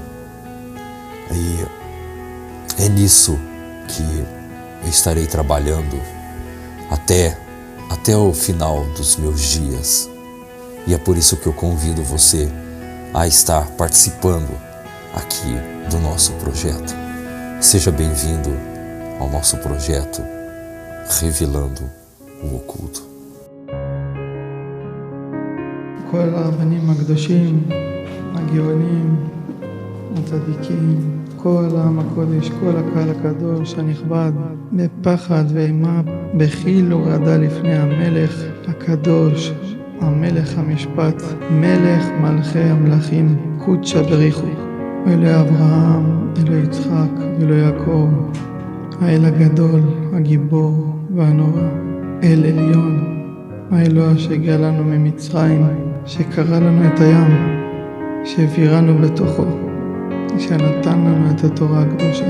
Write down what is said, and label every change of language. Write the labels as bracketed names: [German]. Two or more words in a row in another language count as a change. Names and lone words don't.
[Portuguese] E é nisso que eu estarei trabalhando até o final dos meus dias. E é por isso que eu convido você a estar participando aqui do nosso projeto. Seja bem-vindo ao nosso projeto Revelando o Oculto. [Hebrew] כל הרבנים הקדושים, הגאונים, הצדיקים, כל העם הקודש, כל הקהל הקדוש הנכבד, בפחד ואימה, בחיל ורעדה לפני המלך הקדוש, המלך המשפט, מלך מלכי המלכים, קודשא בריחו, אלוהי אברהם, אלוהי יצחק, אלוהי יעקב, האל הגדול, הגיבור והנורא, אל עליון, האלוה שהגיע לנו ממצרים, שקרא לנו את הים, שהעבירנו בתוכו, שנתן לנו את התורה הקדושה.